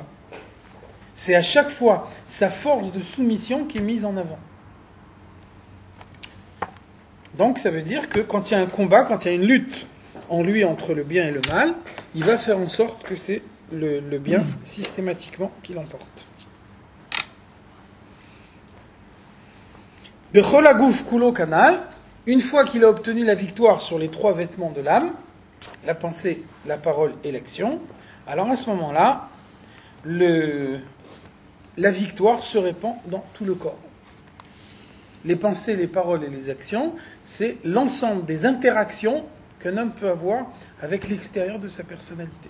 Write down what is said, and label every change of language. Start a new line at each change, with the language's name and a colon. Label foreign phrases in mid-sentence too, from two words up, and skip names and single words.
French: C'est à chaque fois sa force de soumission qui est mise en avant. Donc ça veut dire que quand il y a un combat, quand il y a une lutte en lui entre le bien et le mal, il va faire en sorte que c'est le bien systématiquement qui l'emporte.
Hebrew: בכל הגוף כולו כנ"ל,
French: une fois qu'il a obtenu la victoire sur les 3 vêtements de l'âme, la pensée, la parole et l'action, alors à ce moment-là, la victoire se répand dans tout le corps. Les pensées, les paroles et les actions, c'est l'ensemble des interactions qu'un homme peut avoir avec l'extérieur de sa personnalité.